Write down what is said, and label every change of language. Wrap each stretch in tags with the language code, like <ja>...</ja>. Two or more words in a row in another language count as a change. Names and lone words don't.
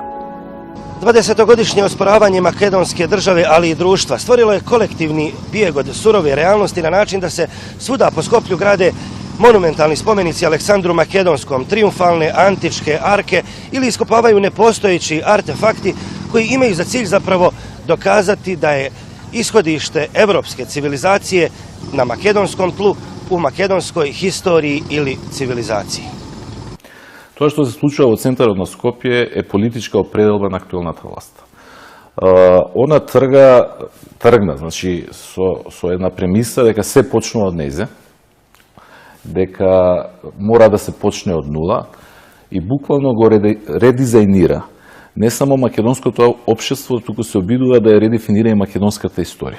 <bs>20-godišnje osporavanje makedonske države, ali i društva, stvorilo je kolektivni bijeg od surove realnosti na način da se svuda po Skoplju grade monumentalni spomenici Aleksandru Makedonskom, triumfalne antičke arke ili iskopavaju nepostojeći artefakti koji imaju za cilj zapravo dokazati da je ishodište evropske civilizacije na makedonskom tlu, u makedonskoj historiji ili civilizaciji.</bs> <mk>Тоа што се случува во центарот на Скопје е политичка определба на актуелната власт. Она тргна, значи, со една премиса дека се почнува од нејзе, дека мора да се почне од нула и буквално го редизајнира не само македонското општество, туку се обидува да ја редефинира и македонската историја.</mk>